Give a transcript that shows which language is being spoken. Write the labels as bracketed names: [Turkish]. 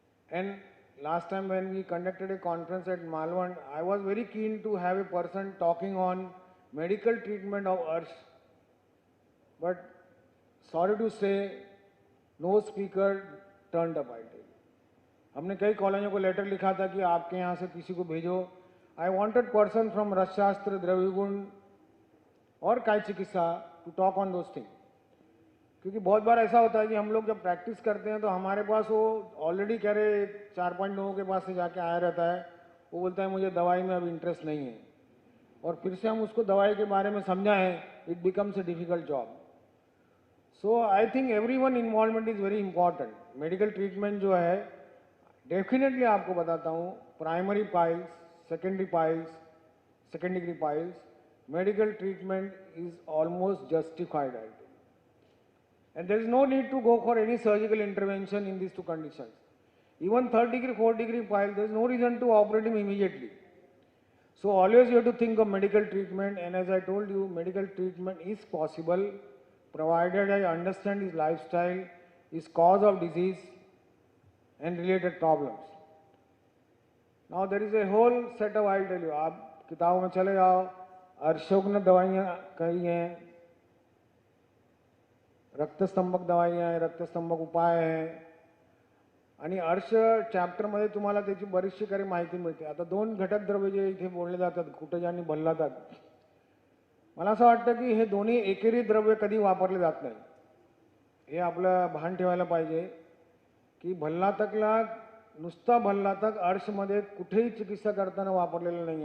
[English] And last time when we conducted a conference at Malvan, I was very keen to have a person talking on medical treatment of ursh. But sorry to say, no speaker turned up. I tell you. [Hindi] हमने कई कॉलेजों को letter लिखा था कि आपके यहाँ से किसी को भेजो. [English] I wanted person from Rasashastra, Dravyaguna और Kaya Chikitsa to talk on those things. [Hindi] क्योंकि बहुत बार ऐसा होता है कि हम लोग जब प्रैक्टिस करते हैं तो हमारे पास वो ऑलरेडी कह रहे 4-5 लोगों के पास से जाके आया रहता है. वो बोलता है मुझे दवाई में अब इंटरेस्ट नहीं है, और फिर से हम उसको दवाई के बारे में समझाएं, it becomes a difficult job. [English] So I think everyone involvement is very important. Medical treatment जो है definitely आपको बताता हूँ, primary piles, secondary piles, second degree piles, medical treatment is almost justified. And there is no need to go for any surgical intervention in these two conditions. Even 3rd degree, 4th degree pile, there is no reason to operate him immediately. So always you have to think of medical treatment, and as I told you, medical treatment is possible provided I understand his lifestyle, his cause of disease and related problems. [Marathi] Now there is a whole set of, I'll tell you, आप किताबों में चले जाओ, अर्शोग्न दवाइयाँ कई हैं, रक्तस्तंभक दवाइयाँ आहे, रक्तस्तंभक उपाय आहे, आणि अर्श चॅप्टरमध्ये तुम्हाला त्याची बरीचशी काही माहिती मिळते. आता 2 घटक द्रव्य जे इथे बोलले जातात, कुटज आणि भल्लातक, मला असं वाटतं की हे दोन्ही एकेरी द्रव्य कधी वापरले जात नाही. हे आपलं भान ठेवायला पाहिजे की भल्लातकला नुसता भल्लातक अर्शमध्ये कुठेही चिकित्सा करताना वापरलेलं नाही.